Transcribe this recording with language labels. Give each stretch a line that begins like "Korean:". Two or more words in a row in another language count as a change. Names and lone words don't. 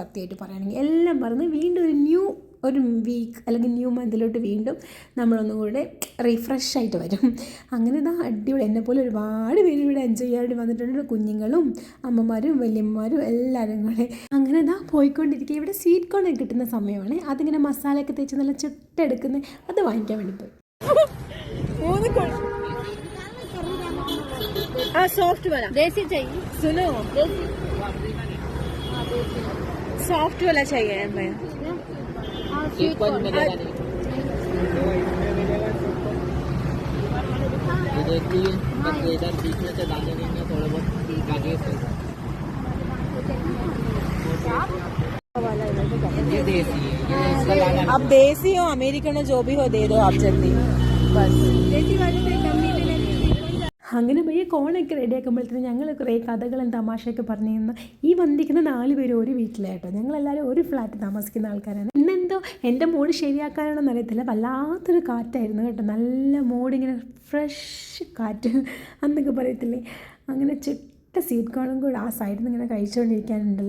Malayalam: സത്യമായിട്ട് പറയുകയാണെങ്കിൽ എല്ലാം മറന്ന് വീണ്ടും ഒരു വീക്ക് അല്ലെങ്കിൽ
English: new month
Malayalam: വീണ്ടും നമ്മളൊന്നും കൂടെ റീഫ്രഷ് ആയിട്ട് വരും. അങ്ങനെ ഇതാ അടിപൊളി. എന്നെപ്പോലെ ഒരുപാട് പേര് ഇവിടെ എൻജോയ് ചെയ്യാൻ വന്നിട്ടുണ്ട്, കുഞ്ഞുങ്ങളും അമ്മമാരും വല്യമ്മമാരും എല്ലാവരും കൂടെ. അങ്ങനെ ഇതാ പോയിക്കൊണ്ടിരിക്കുക. ഇവിടെ
English: sweet corn
Malayalam: കിട്ടുന്ന സമയമാണ്. അതിങ്ങനെ മസാലയൊക്കെ തേച്ച് നല്ല ചുട്ടെടുക്കുന്നത്, അത് വാങ്ങിക്കാൻ വേണ്ടി പോയി.
Hindi: सॉफ्ट वाला देसी चाहिए, सुनो सॉफ्ट वाला चाहिए हमें। एक मिलेगा नहीं, ये देखिए इधर बीच में से दाने नहीं है, थोड़े बहुत आगे से ये देसी है। अब देसी हो अमेरिकन हो जो भी हो दे दो आप जल्दी बस। देसी वाले से कम नहीं देना।
Malayalam: അങ്ങനെ പോയി കോണൊക്കെ റെഡിയാക്കുമ്പോഴത്തേനും ഞങ്ങൾ കുറേ കഥകളും തമാശയൊക്കെ പറഞ്ഞു തന്നു. ഈ വന്നിരിക്കുന്ന 4 പേര് ഒരു വീട്ടിലായിട്ടോ. ഞങ്ങളെല്ലാവരും ഒരു ഫ്ലാറ്റ് താമസിക്കുന്ന ആൾക്കാരാണ്. ഇന്നെന്തോ എൻ്റെ മൂഡ് ശരിയാക്കാനാണെന്ന് അറിയത്തില്ല, വല്ലാത്തൊരു കാറ്റായിരുന്നു കേട്ടോ. നല്ല മൂഡിങ്ങനെ ഫ്രഷ് കാറ്റ് എന്നൊക്കെ പറയത്തില്ലേ, അങ്ങനെ
English: sweet corn
Malayalam: കൂടെ ആ സൈഡിൽ നിന്ന് ഇങ്ങനെ കഴിച്ചുകൊണ്ടിരിക്കാനുണ്ടല്ലോ.